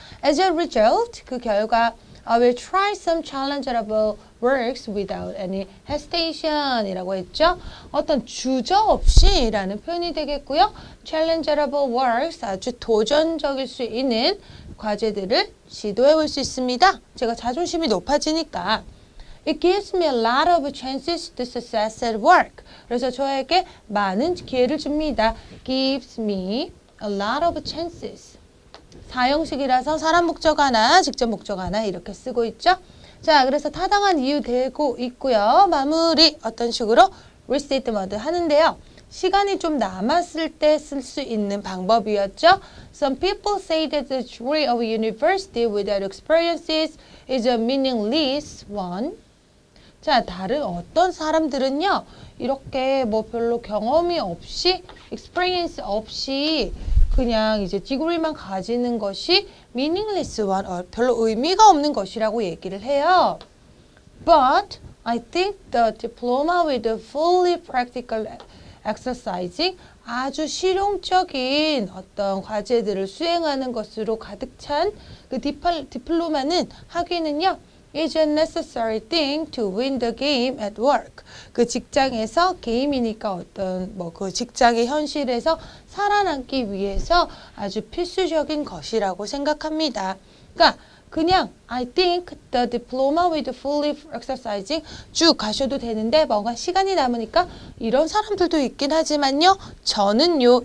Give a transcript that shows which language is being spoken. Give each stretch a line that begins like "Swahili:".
English: As a result,
Korean: 그 결과
English: I will try some challengeable works without any hesitation
Korean: 이라고 했죠. 어떤 주저없이 라는 표현이 되겠고요. challengeable works, 아주 도전적일 수 있는 과제들을 시도해 볼 수 있습니다. 제가 자존심이 높아지니까.
English: It gives me a lot of chances to success at work.
Korean: 그래서 저에게 많은 기회를 줍니다.
English: Gives me a lot of chances.
Korean: 사형식이라서 사람 목적 하나, 직접 목적 하나 이렇게 쓰고 있죠. 자, 그래서 타당한 이유 되고 있고요. 마무리 어떤 식으로 restatement 하는데요. 시간이 좀 남았을 때 쓸 수 있는 방법이었죠.
English: Some people say that the degree of university without experiences is a meaningless one.
Korean: 자, 다른 어떤 사람들은요. 이렇게 뭐 별로 경험이 없이, experience 없이 그냥 이제 degree만 가지는 것이 meaningless one, 별로 의미가 없는 것이라고 얘기를 해요.
English: But I think the diploma with a fully practical
Korean: exercising 아주 실용적인 어떤 과제들을 수행하는 것으로 가득 찬 그 디플로마는 학위는요.
English: is a necessary thing to win the game at work.
Korean: 그 직장에서 게임이니까 어떤 뭐 그 직장의 현실에서 살아남기 위해서 아주 필수적인 것이라고 생각합니다. 그러니까 그냥
English: I think the diploma with fully exercising
Korean: 쭉 가셔도 되는데 뭔가 시간이 남으니까 이런 사람들도 있긴 하지만요. 저는요.